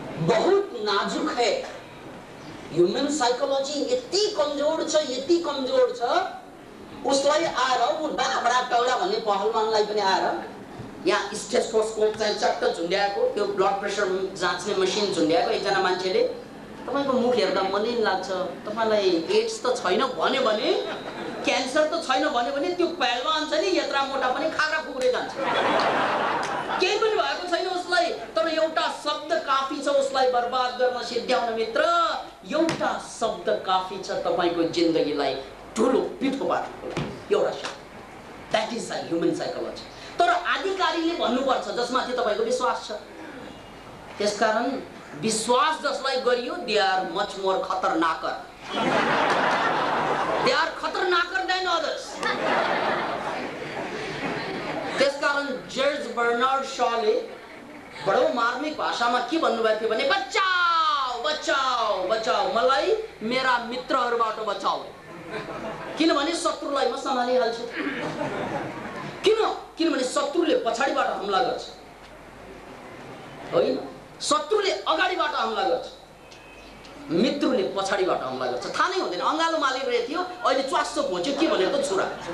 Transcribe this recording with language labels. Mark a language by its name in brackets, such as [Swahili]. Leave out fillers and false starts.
[Hindi] बहुत नाजुक है ह्यूमन साइकोलॉजी। [Nepali] यति कमजोर छ, यति कमजोर छ, उसलाई आएर उ बडा टौडा भन्ने पहलवानलाई पनि आएर यहाँ स्टेथोस्कोप चाहिँ चट्ट झुन्ड्याएको, त्यो ब्लड प्रेसर जाँच्ने मसिन झुन्ड्याएको एकजना मान्छेले, तपाईको मुख हेर्दा मलिन लाग्छ, तपाईलाई एड्स त छैन भन्यो भने, क्यान्सर त छैन भन्यो भने, त्यो पहलवान छ नि यत्रा मोटा पनि खारा खुकुरै जान्छ। केही पनि भएको छैन उसलाई, तर एउटा शब्द काफी छ उसलाई बर्बाद गर्न, सिद्ध्याउन। मित्र, एउटा शब्द काफी छ तपाईको जिन्दगीलाई ठुलो पिठो पार्नुको लागि, एउटा शब्द। [English] That is human psychology. [Nepali] तर आधिकारीले भन्नुपर्छ जसमाथि तपाईको विश्वास छ। त्यसकारण विश्वास जसलाई गरियो, [English] they are much more [Nepali] खतरनाक [English] They are [Nepali] खतरनाकर [English] than others. [Nepali] त्यसकारण जर्ज बर्नार्ड शॉले बडो मार्मिक भाषामा के भन्नुभएको थियो भने [Hindi] बचाओ बचाओ बचाओ [Nepali] मलाई मेरा मित्रहरूबाट बचाओ किनभने शत्रुलाई म सम्हालिहाल्छु किनभने शत्रुले पछाडीबाट हमला गर्छ होइन शत्रुले अगाडिबाट हमला गर्छ मित्रले पछाडीबाट हमला गर्छ थाहा नै हुँदैन अंगालो मालिरहेको थियो अहिले च्वास्सो भोच्यो के भनेको त छोरा